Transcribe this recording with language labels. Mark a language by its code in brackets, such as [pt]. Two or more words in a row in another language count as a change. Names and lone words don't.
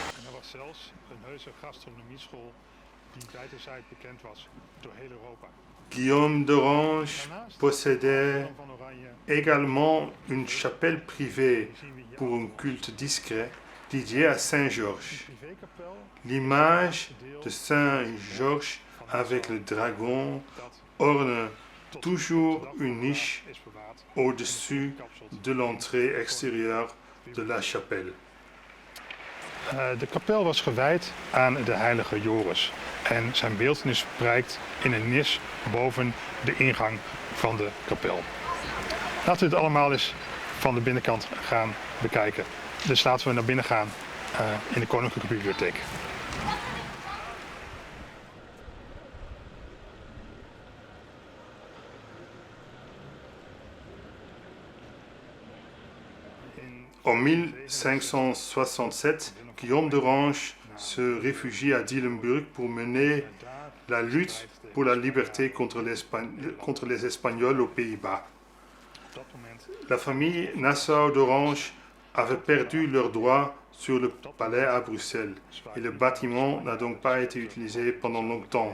[fr] Guillaume d'Orange possédait également une chapelle privée pour un culte discret dédiée à Saint-Georges. L'image de Saint-Georges avec le dragon orne toujours une niche au-dessus de l'entrée extérieure de la chapelle. [nl] De kapel was gewijd aan de heilige Joris en zijn beeltenis prijkt in een nis boven de ingang van de kapel. Laten we het allemaal eens van de binnenkant gaan bekijken. Dus laten we naar binnen gaan in de Koninklijke Bibliotheek. [fr] En 1567, Guillaume d'Orange se réfugie à Dillenburg pour mener la lutte pour la liberté contre les Espagnols aux Pays-Bas. La famille Nassau d'Orange avait perdu leurs droits sur le palais à Bruxelles et le bâtiment n'a donc pas été utilisé pendant longtemps.